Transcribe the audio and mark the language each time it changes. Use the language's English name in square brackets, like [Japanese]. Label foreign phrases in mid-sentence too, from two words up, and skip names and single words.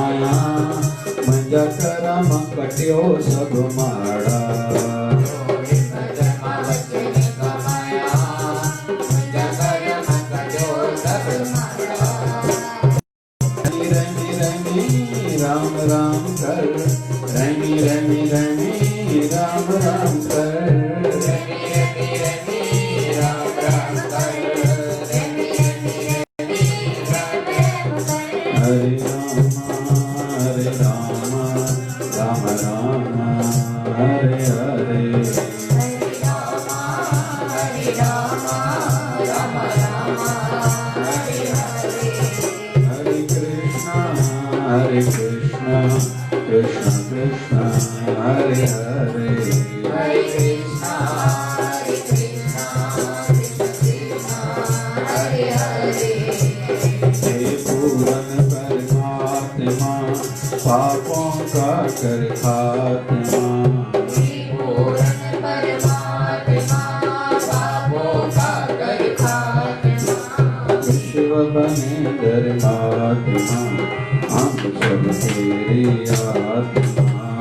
[Sindhi] मुंहिंजा करम कटियो सब माड़ा राम राम कर रमी रमी रमी राम राम कर राम राम कर [Hindi] हरे राम राम राम हरे हरे Hare Krishna, Krishna Krishna, Hare Hare, Hare Krishna, Krishna Krishna, Hare Hare. हे पूरन परमात्मा, पापों का कर खात्मा. हे पूरन परमात्मा, पापों का कर खात्मा. विश्व बने धर्मात्मा, हम सब तेरी आत्मा.